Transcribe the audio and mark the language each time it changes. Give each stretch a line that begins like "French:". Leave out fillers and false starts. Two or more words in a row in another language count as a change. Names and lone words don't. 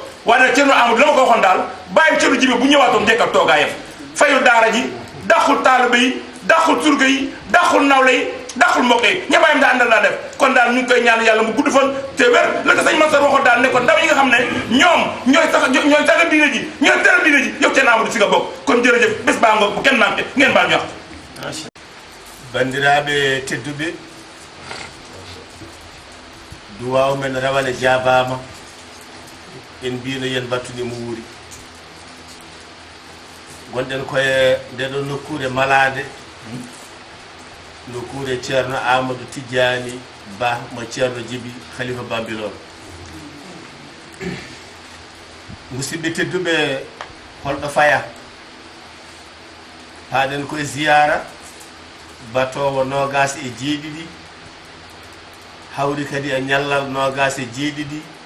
Wolof: waaye nag Thierno Amadou la ma ko waxoon daal bàyyi Thierno Djibi bu ñëwaatoon dekkal toogaayam fayul daara ji dàqul taalibe yi dàqul surga yi dàqul nawle yi dàqul mbokk yi ñëppaayam daa àndal laa def kon daal ñu ngi koy ñaan yàlla mu gudd fan te wér la ko sëñ Mansour waxoon daal ne ko ndaw yi nga xam ne ñoom ñooy saga diine ji ñooy teral diine ji yow Thierno Amadou si nga bokk kon jërëjëf bés baa ngoog bu kenn manqué ngeen baal ñu wax
Fula: bandiraɓe tedduɓe duwaw men rawane jaabama en mbino yen battunimo wuuri gonɗen koye ndeɗo nokkure malade nokkure ceerno Amadou Tidiani Ba mo ceerno Djiby Khalifa Bambilor musidɓe tedduɓe holɗo faya paaɗen koye ziyara batowo nogas e jeeɗiɗi hawri kadi e ñallal nogas e jeeɗiɗi